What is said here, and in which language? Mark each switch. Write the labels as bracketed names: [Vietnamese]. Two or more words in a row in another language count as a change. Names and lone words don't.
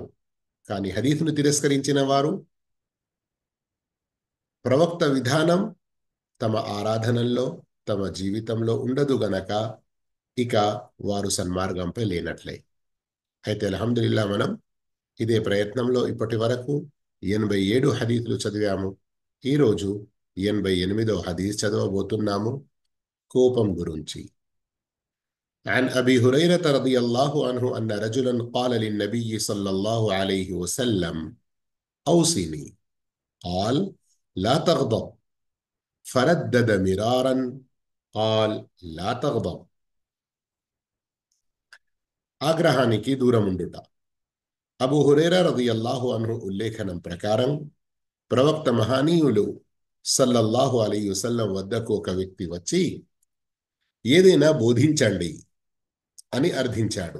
[Telugu] కానీ హదీస్ను తిరస్కరించిన వారు ప్రవక్త విధానం తమ ఆరాధనల్లో, తమ జీవితంలో ఉండదు గనక ఇక వారు సన్మార్గంపై లేనట్లే. అయితే అల్హమ్దులిల్లా మనం ఇదే ప్రయత్నంలో ఇప్పటి వరకు 87 హదీసులు చదివాము. ఈరోజు 88వ హదీస్ చదవబోతున్నాము, కోపం గురించి. [Arabic] عن أبي هريرة رضي الله عنه أن رجلا قال للنبي صلى الله عليه وسلم أوصني قال لا تغضب فردد مرارا قال لا تغضب. [Telugu] ఆగ్రహానికి దూరముండుట. అబూ హురైరా [Arabic] رضي الله عنه [Telugu] ఉల్లేఖనం ప్రకారం ప్రవక్త మహానీయులు [Arabic] صلى الله عليه وسلم [Telugu] వద్దకు ఒక వ్యక్తి వచ్చి ఏదైనా బోధించండి అని అర్థించాడు.